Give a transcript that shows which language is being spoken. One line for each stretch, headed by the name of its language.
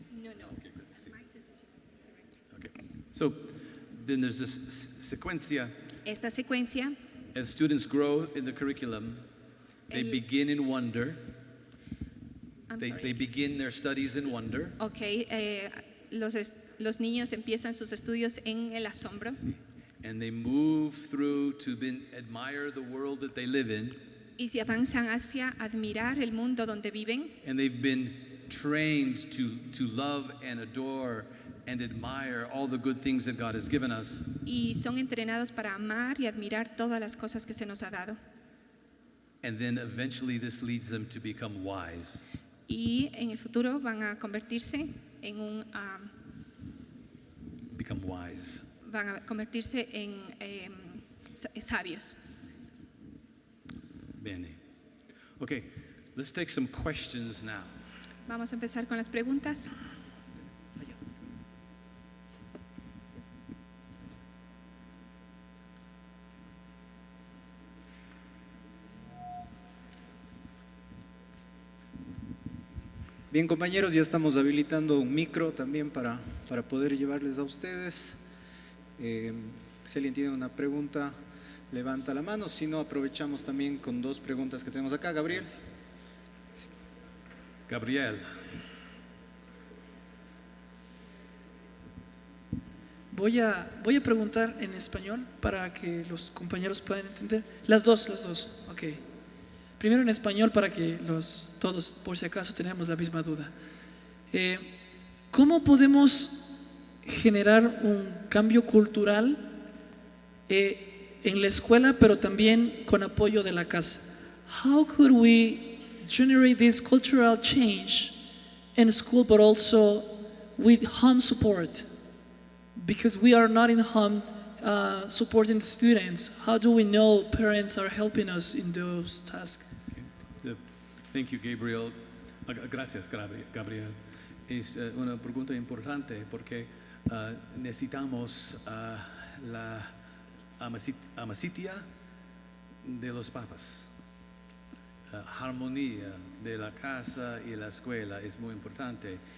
English: No. Okay, good. Sí. Okay. So, then there's this secuencia.
Spanish: Esta secuencia,
English: As students grow in the curriculum, they begin in wonder. They begin their studies in wonder.
Spanish: los niños empiezan sus estudios en el asombro.
English: And they move through to admire the world that they live in.
Spanish: Y se avanzan hacia admirar el mundo donde viven.
English: And they've been trained to love and adore and admire all the good things that God has given us.
Spanish: Y son entrenados para amar y admirar todas las cosas que se nos ha dado.
English: And then eventually this leads them to become wise.
Spanish: Y en el futuro van a convertirse en sabios. Bene.
English: Okay, let's take some questions now.
Spanish: Vamos a empezar con las preguntas. Bien, compañeros, ya estamos habilitando un micro también para poder llevarles a ustedes. Si alguien tiene una pregunta, levanta la mano. Si no, aprovechamos también con dos preguntas que tenemos acá. Gabriel. Voy a preguntar en español para que los compañeros puedan entender. Las dos. Ok. Primero en español para que todos, por si acaso, tenemos la misma duda. ¿Cómo podemos generar un cambio cultural en la escuela, pero también con apoyo de la casa?
English: How could we generate this cultural change in school, but also with home support? Because we are not in home supporting students. How do we know parents are helping us in those tasks? Thank you, Gabriel.
Spanish: Gracias, Gabriel. Es una pregunta importante porque necesitamos la amasitia de los papás. Armonía de la casa y la escuela es muy importante.